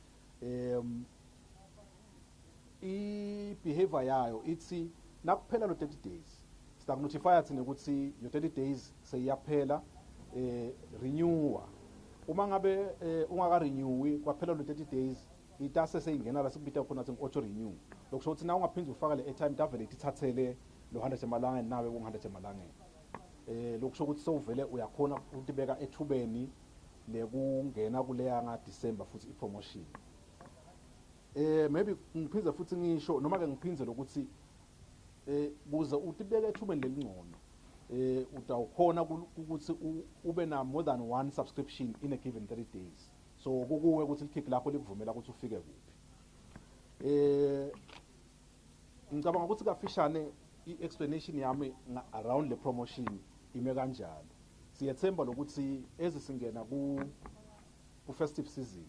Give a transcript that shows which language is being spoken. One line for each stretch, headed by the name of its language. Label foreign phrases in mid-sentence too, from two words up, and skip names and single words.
Swati: i-behavior yayo ithi nakuphela lo 30 days sita notify thina ukuthi yo 30 days seyiyaphela renewer uma ngabe ungaka renew kwaphela lo 30 days itase seyingena la sikubita khona ukuthi
English: auto renew
Swati: lokusho ukuthi na ungaphindza ufaka le airtime davele ithathele lo 100 emalangeni nawe ku 100 emalangeni lokusho ukuthi sowuvele uyakhona ukutibeka ethubeni lekungena kuleya nga December futhi ipromotion maybe ngiphinze futhi ngisho noma ke ngiphinze lokuthi kuze utibeke ethubeni lelingcono utawukhona ukuthi ube na
English: more than one subscription in a given 30 days so
Swati: kukuwe ukuthi ikhiki lakho likuvumela ukuthi ufike kuphi ngicabanga ukuthi kafishane i-explanation yami around le promotion ime kanjalo siyethemba lokuthi ezisingena ku
English: festive season